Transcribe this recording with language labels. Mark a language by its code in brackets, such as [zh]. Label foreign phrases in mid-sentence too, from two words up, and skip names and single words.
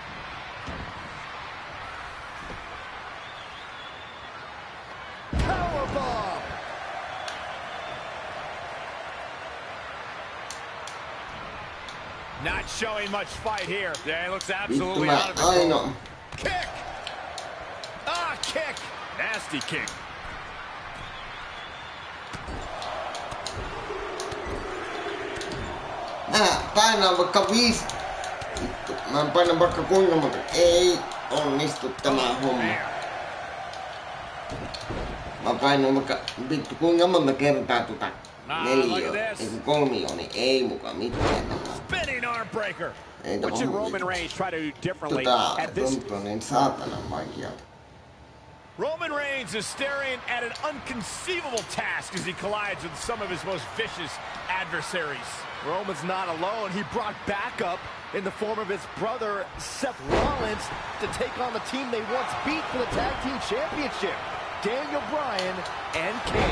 [en] Powerbomb. Not showing much fight here. Yeah, he looks [fi] Vittu [en] absolutely [fi] mä [en] out of control. [fi] ainoa. [en] Kick! Ah, kick! Nasty kick. [fi] Mä painaan vaikka 5. Vittu, mä painan vaikka kuinka monta. Ei onnistu tämä homma. Mä painan vaikka vittu kuinka monta kertaa tota 4, ei kun 3, niin ei muka mitään. [en] Spinning arm breaker. [fi] Ei [en] What should [fi] tapahdu [en] Roman Reigns try to do differently [fi] Tota [en] at this? [fi] tuntuu niin saatana vaikealta. [en] Roman Reigns is staring at an unconceivable task as he collides with some of his most vicious adversaries. Roman's not alone. He brought backup in the form of his brother, Seth Rollins, to take on the team they once beat for the Tag Team Championship, Daniel Bryan and Kane.